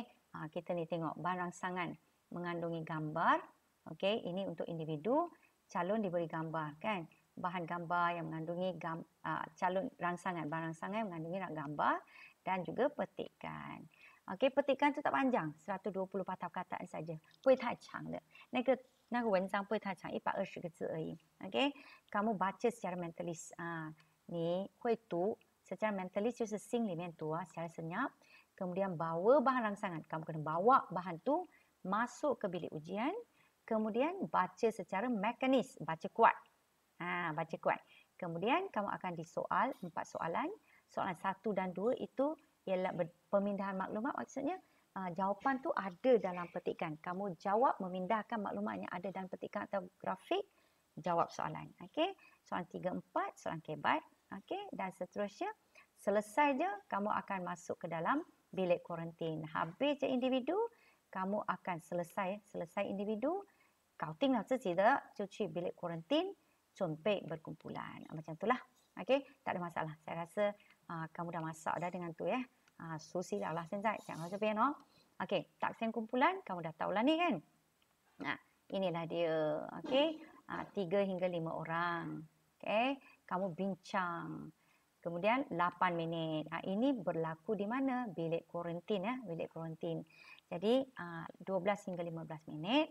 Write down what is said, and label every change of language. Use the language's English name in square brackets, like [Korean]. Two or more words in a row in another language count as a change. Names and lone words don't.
[Malay] Kita ni tengok bahan rangsangan mengandungi gambar. Okey. Ini untuk individu. Calon diberi gambar kan. Bahan gambar yang mengandungi calon rangsangan. Bahan rangsangan yang mengandungi gambar dan juga petikan. Okey, petikan tu tak panjang. 120 patah perkataan saja. [Chinese] 不会太长的。那个文章不会太长，120个字而已。OK， [Malay] kamu baca secara mentalis. [Chinese] 你会读 [Malay] secara mentalis [Chinese] 就是心里面读 [Malay] secara senyap. Kemudian bawa bahan rangsangan. Kamu kena bawa bahan tu masuk ke bilik ujian. Kemudian baca secara mekanis. Baca kuat. Baca kuat. Kemudian kamu akan disoal 4 soalan. Soalan 1 dan 2 itu ialah pemindahan maklumat. Maksudnya jawapan tu ada dalam petikan. Kamu jawab memindahkan maklumat yang ada dalam petikan atau grafik, jawab soalan. Okey. Soalan 3, 4, soalan kebat. Okey. Dan seterusnya, selesai je kamu akan masuk ke dalam bilik kuarantin. Habis je individu, kamu akan selesai individu, [Chinese] 搞定了自己的就去 [Malay] bilik kuarantin [Chinese] 准备 [Malay] berkumpulan. Macam itulah. Okey. Tak ada masalah. Saya rasa kamu dah masak dah dengan tu ya. [Chinese] 熟悉了啦，现在讲到这边哦。 [Malay] Okey, taksiran kumpulan kamu dah tahulah ni kan. Inilah dia. Okey, 3 hingga 5 orang. Okey, kamu bincang. Kemudian 8 minit. Ini berlaku di mana? Bilik kuarantin ya, bilik kuarantin. Jadi 12 hingga 15 minit.